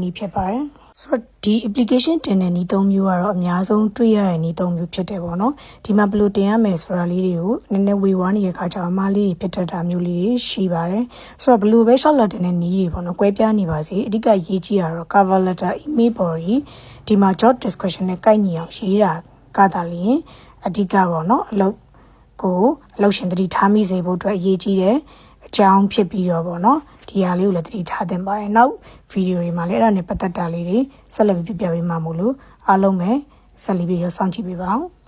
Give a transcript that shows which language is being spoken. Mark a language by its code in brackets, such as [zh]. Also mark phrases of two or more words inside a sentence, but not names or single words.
[my] ည်းဖြစ်ပါတယ်ဆိုတော့ဒီ application တင်တဲ့နည်း၃မျိုးကတော့အများဆုံးတွေ့ရတဲ့နည်း၃မျိုးဖြစ်တယ်ပေါ့နော်ဒီမှာဘယ်လိုတင်ရမယ် ဆိုတာလေးတွေကိုနည်းနည်းဝေဝါးနေတဲ့ခါကျတော့အမှားလေးတွေဖြစ်တတ်တာမျိုးလေးတွေရှိပါတယ်ဆိုတော့ဘယ်လိုပဲရှောက်လာတင်တဲ့နည်းတွေပေါ့နော်ကွဲပြားနေပါစေအဓိကရေးကြည့်ရတော့ [en] cover letter email body [my] ဒီမှာ [en] job description [my] နဲ့ကိုက်ညီအောင်ရေးတာကသာလျှင်အဓိကပေါ့နော်အလုပ်ရှင်သတိထားမိစေဖို့အတွက်အရေးကြီးတဲ့အကြောင်းဖြစ်ပြီးတော့ပေါ့နော်ဒီဟာလေးကိုလည်းသတိထားသင့်ပါတယ်နောက်ဗီဒီယိုတွေမှာလည်းအဲ့ဒါနဲ့ပတ်သက်တာလေးတွေဆက်လက်ပြီးပြပြပေးမှာမို့လို့အားလုံးပဲဆက်လက်ပြီးစောင့်ကြည့်ပေးပါဦး